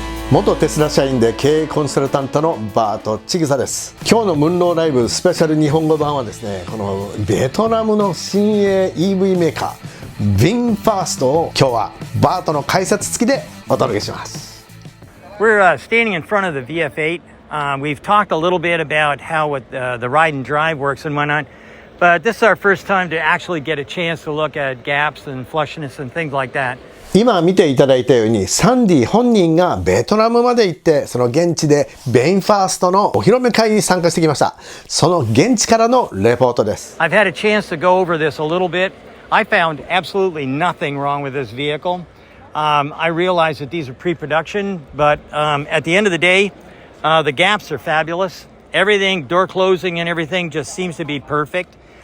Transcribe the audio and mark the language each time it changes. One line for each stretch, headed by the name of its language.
Japanese: 元テスラ社員で経営コンサルタントのバート千草です。今日のムンローライブスペシャル日本語版はですね、このベトナムの新鋭 EV メーカーVINFASTを今日はバートの解説付きでお届けします。
English: We're standing in front of the VF8. We've talked a little bit about how the ride and drive works and whatnot, but this is our first time to actually get a chance to look at gaps and flushness and things like that.
Japanese: 今見ていただいたようにサンディ本人がベトナムまで行ってその現地でVINFASTのお披露目会に参加してきました。その現地からのレポートです。
English: I've had a chance to go over this a little bit. I found absolutely nothing wrong with this vehicle. I realize that these are pre-production, but at the end of the day, the gaps are fabulous. Everything, door closing and everything just seems to be perfect.